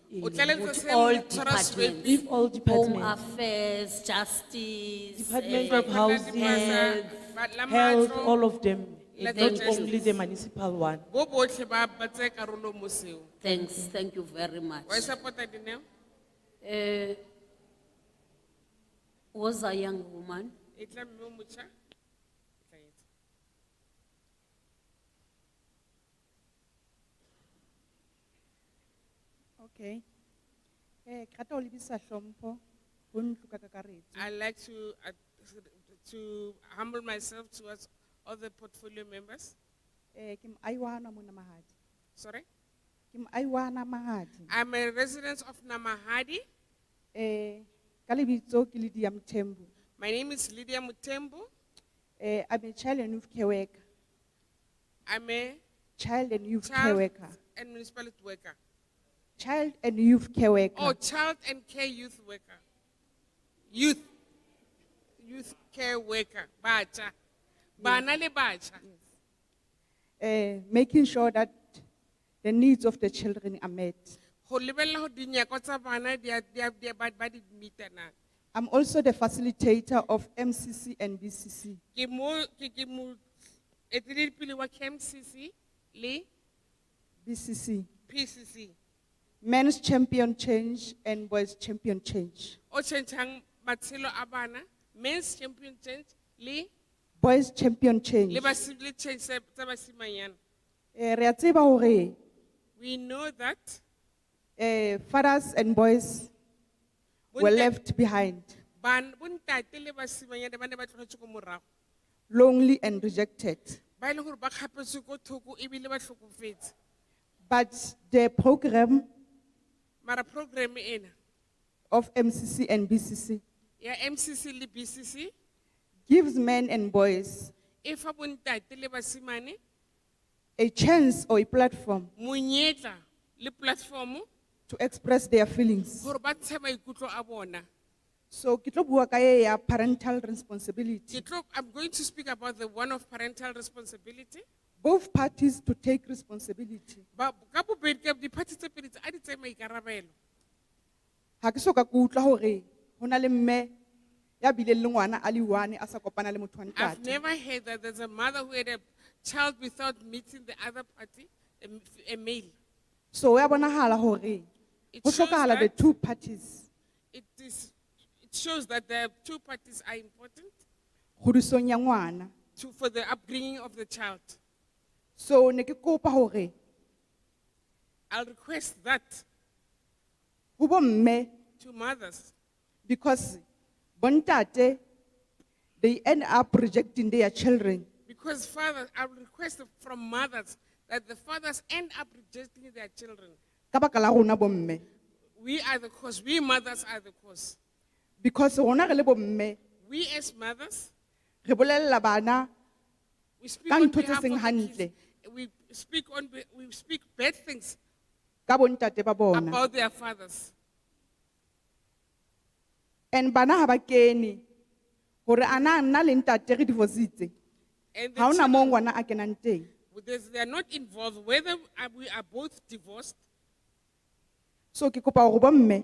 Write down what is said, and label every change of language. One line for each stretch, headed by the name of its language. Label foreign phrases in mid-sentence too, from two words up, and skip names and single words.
Southern Sotho: O tlaleletsa
English: With
Southern Sotho: se
English: all
Southern Sotho: motshwara Swebe.
English: departments. If all Home departments. affairs, justice. Department eh, of Housing, Health, all of them, Let not the only justice. the municipal one.
Tswana: Bo botlhe ba tsaya karolo mo seo.
English: Thanks, thank you very much.
Southern Sotho: Wa e support-a Dineo?
English: Was a young woman.
Southern Sotho: E tla mme o motjha? E tla etsa.
English: Okay.
Southern Sotho: Kata o lebisa hlompho ho ntlo ka kakaretso.
English: I like to humble myself towards all the portfolio members.
Southern Sotho: Ke moaiwana mona Mahadi.
English: Sorry?
Southern Sotho: Ke moaiwana Mahadi.
English: I'm a resident of Namahadi.
Southern Sotho: Ka lebitso ke Lydia Mthembu.
English: My name is Lydia Mutembu. I'm a child and youth care worker. I'm a Child and youth care child worker. and municipality worker. Child and youth care worker. Oh, child and care youth worker. Youth care worker. Bacha.
Southern Sotho: Bana le bacha.
English: Making sure that the needs of the children are met.
Southern Sotho: Ho lebella ho dinyako tsa bana ba di meet na.
English: I'm also the facilitator of MCC and BCC.
Southern Sotho: Ke mo etelelpele wa KMCC le BCC. PCC.
English: Men's champion change and boys champion change.
Southern Sotho: O changeang matshelo a bana,
English: men's champion change le boys champion change.
Southern Sotho: le change tsa basimanyana. Re a tseba hore
English: We know that fathers and boys were left behind,
Southern Sotho: bontate le basimanyana ba ne ba tlogetswe ko morago.
English: lonely and rejected.
Southern Sotho: Ba e leng gore ba kgapetswe ko thoko ebile ba tlhokofetse.
English: But the program
Southern Sotho: Mara program ena
English: of MCC and BCC
Southern Sotho: ya MCC le BCC
English: gives men and boys
Southern Sotho: e fa bontate le basimane
English: a chance or a platform
Southern Sotho: monyetla le platform
English: to express their feelings.
Southern Sotho: gore ba ntshe maikutlo a bona. So ke tlo bua ka ye ya
English: parental responsibility. I'm going to speak about the one of parental responsibility. Both parties to take responsibility.
Southern Sotho: Ba ka bobedi ka di-party tse pedi tse a di tseye maikarabelo. Ha ke soka ke utlwa hore ho na le mme ya bileng le ngwana a le one a sa kopana le motho wa
English: I've
Southern Sotho: ntate.
English: never heard that there's a mother who had a child without meeting the other party, a male.
Southern Sotho: So ya bonahala hore ho hlokahala
English: the two parties It shows that the two parties are important
Southern Sotho: kgodisong ya ngwana.
English: for the upbringing of the child.
Southern Sotho: So ne ke kopa hore
English: I'll request that
Southern Sotho: ho bo mme,
English: to mothers, because bontate they end up rejecting their children because fathers, I'll request from mothers that the fathers end up rejecting their children.
Southern Sotho: ka baka la rona bo mme.
English: We are the cause, we mothers are the cause.
Southern Sotho: Because rona re le bo mme
English: We as mothers,
Southern Sotho: re bolella bana
English: we speak
Southern Sotho: ka
English: on
Southern Sotho: ntho tse
English: behalf
Southern Sotho: seng
English: of the
Southern Sotho: hantle
English: kids. We speak bad things
Southern Sotho: ka bontate ba bona.
English: about their fathers.
Southern Sotho: And bana ha ba kene hore ana nna le ntate re divorcitse.
English: And the
Southern Sotho: Ha ona
English: children-
Southern Sotho: mo ngwana a kenang teng.
English: They are not involved, whether we are both divorced.
Southern Sotho: So ke kopa hore bo mme